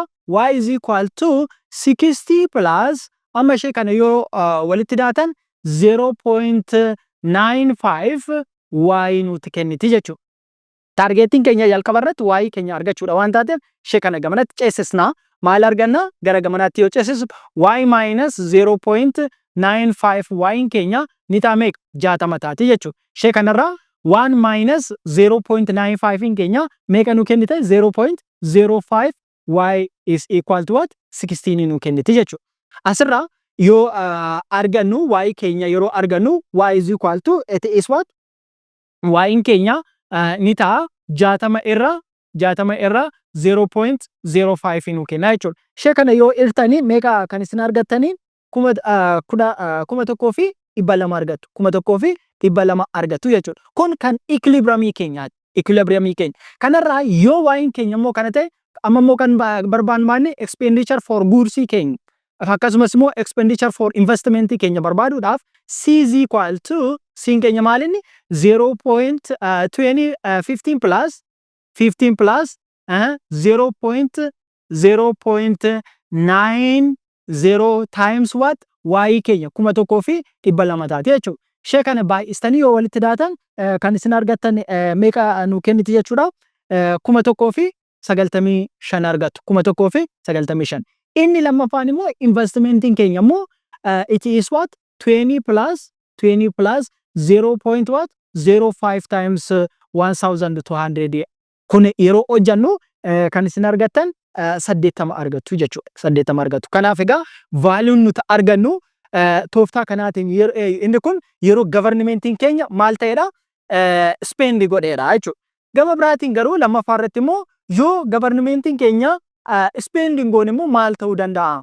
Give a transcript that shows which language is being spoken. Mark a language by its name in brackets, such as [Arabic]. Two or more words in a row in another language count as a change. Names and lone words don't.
[English] Y is equal to 60 plus [Oromo] amma ishee kana yoo walitti daatan 0.95 y nuti kenniti jechuudha. Targeetiin keenya jalqaba irratti y keenya argachuudha waan taateef ishee kana gamanatti ceesisna. Maal arganna? Gara gamanaatti yoo ceesisu y minus 0.95 y keenya ni ta'a meeqa? 60 taati jechuudha. Ishee kanarraa 1 minus 0.95 keenya meeqa nu kennite? [English] 0.05 y is equal to what? [Oromo] 16 nu kenniti jechuudha. Asirraa yoo argannu y keenya yeroo argannu [English] y is equal to it is what? [Oromo] Y keenya ni ta'a 60 irra 0.05 nu kenna jechuudha. Ishee kana yoo iltanii meeqa kan isin argattanii? 1,200 argattu. 1,200 argattu jechuudha. Kun kan equilibrium keenyaati. Equilibrium keenya. Kanarraa yoo y'in keenya immoo kana ta'e amma immoo kan barbaannu [English] expenditure for goods [Oromo] keenya. Akkasumas immoo [English] expenditure for investment [Oromo] keenya barbaaduudhaaf [English] C is equal to [Oromo] C'n keenya maalinni [English] 0.15 plus 0.90 times what? [Oromo] Y keenya 1,200 taati jechuudha. Ishee kana baay'istanii yoo walitti daatan kan isin argattan meeqa nu kenniti jechuudha? 1,095 argattu. 1,095. Inni lammaffaan immoo investmentiin keenya immoo [English] it is what? 20 plus 0.05 times 1,200 [Oromo] Kun yeroo hojjannu kan isin argattan 80 argattu jechuudha. 80 argattu. Kanaaf egaa vaaliuun nuti argannu tooftaa kanaatiin inni kun yeroo governmentiin keenya maal ta'edha? Spend godheedha jechuudha. Gama biraatiin garuu lammaffaa irratti immoo yoo governmentiin keenya spend hin goone immoo maal ta'uu danda'a?